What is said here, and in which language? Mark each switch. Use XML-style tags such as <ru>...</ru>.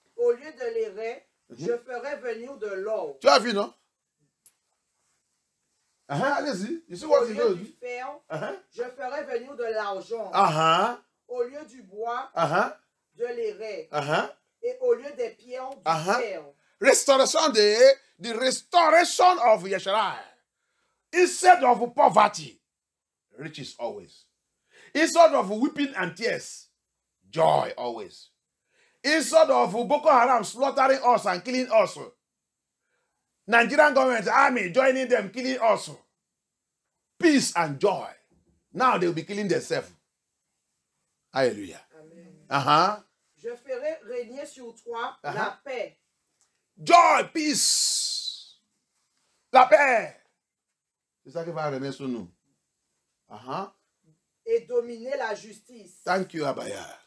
<fr>Au lieu de l'airain, je ferai venir de l'or. Tu as vu, non? Allez-y.</fr> <en>You see what he</en> <fr>does? Au lieu</fr> <en>does?</en> <fr>du fer, je ferai venir de l'argent. Au lieu du bois, de l'airain. Et au lieu des pierres, du fer.</fr> <en>Restoration the restoration of Yesharai. Instead of poverty, riches always. Instead of weeping and tears, joy always. Instead of Boko Haram slaughtering us and killing us, Nigerian government, army joining them, killing us. Peace and joy. Now they will be killing themselves.</en> <fr>Alléluia. Amen. Je ferai régner sur toi la paix.</fr> <en>Joy, peace.</en> <fr>La paix. C'est ça qui va régner sur nous. et dominer la justice.</fr> <en>Thank you, Abaya.</en>